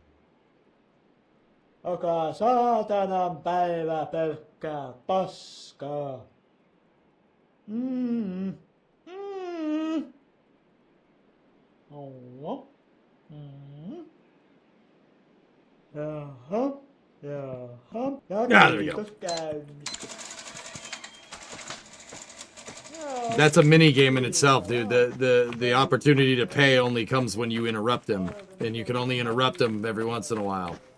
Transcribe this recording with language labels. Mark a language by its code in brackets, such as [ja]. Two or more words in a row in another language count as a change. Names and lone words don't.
[fi] Joka saatanan päivä pelkkää paskaa. Oo. Jaha. Jaha. Ja [en] there we go. [fi] kiitos käynnistä. [en] That's a mini game in itself, dude. The opportunity to pay only comes when you interrupt them, and you can only interrupt them every once in a while.